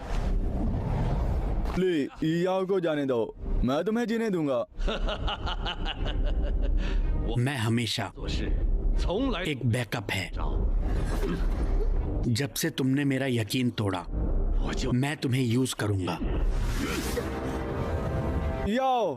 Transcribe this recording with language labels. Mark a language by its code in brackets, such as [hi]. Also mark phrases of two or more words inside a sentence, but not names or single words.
[hi] प्लीज याओ को जाने दो, मैं तुम्हें जीने दूंगा। मैं हमेशा [zh] 做事从来 [hi] एक बैकअप है। [zh] 找， [hi] जब से तुमने मेरा यकीन तोड़ा, [zh] 我就 [hi] मैं तुम्हें यूज करूंगा। याओ,